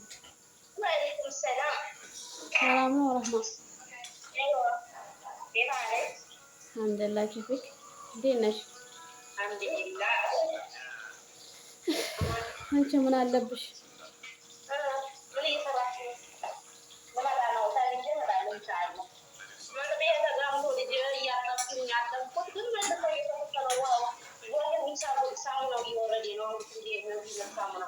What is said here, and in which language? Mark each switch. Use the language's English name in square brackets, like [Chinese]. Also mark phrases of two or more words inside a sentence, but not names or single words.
[Arabic] وعليكم السلام። [Amharic] ሰላም ነው ረህማ። [Arabic] ايوه كيف حالك؟ الحمد لله كيفك [Amharic] እንዴት ነሽ? [Arabic] الحمد لله. [Amharic] አንቺ ምን አለብሽ? ምን እየሰራሽ ነው? ልመጣ ነው ታዲያ እመጣለሁ ኢንሻአላህ። ምግቤ ተጋምቶ ልጅ እያጠብኩኝ ያጠብኩት ግን መልሶ እየተፈተነ ነው። ወደ ሚሳቡ ሳሙናው እየወረደ ነው። እንዴት ነው ሳሙናው?